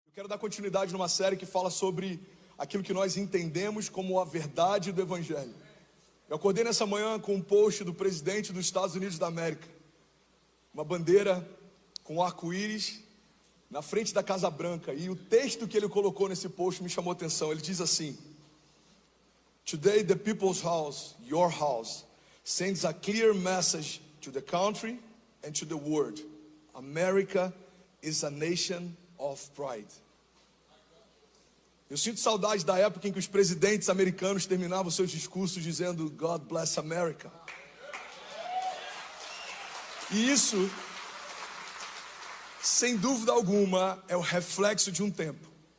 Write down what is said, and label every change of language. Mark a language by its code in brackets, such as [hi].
[pt] quero dar continuidade numa série que fala sobre aquilo que nós entendemos como a verdade do Evangelho. Eu acordei nessa manhã com um post do presidente dos Estados Unidos da América, uma bandeira com um arco-íris na frente da Casa Branca, e o texto que ele colocou nesse post me chamou a atenção. Ele diz assim: [en] Today the people's house, your house, sends a clear message to the country and to the world. America is a nation of pride. [pt] Eu sinto saudade da época em que os presidentes americanos terminavam seus discursos dizendo [en] God bless America. [pt] E isso, sem dúvida alguma, é o reflexo de um tempo.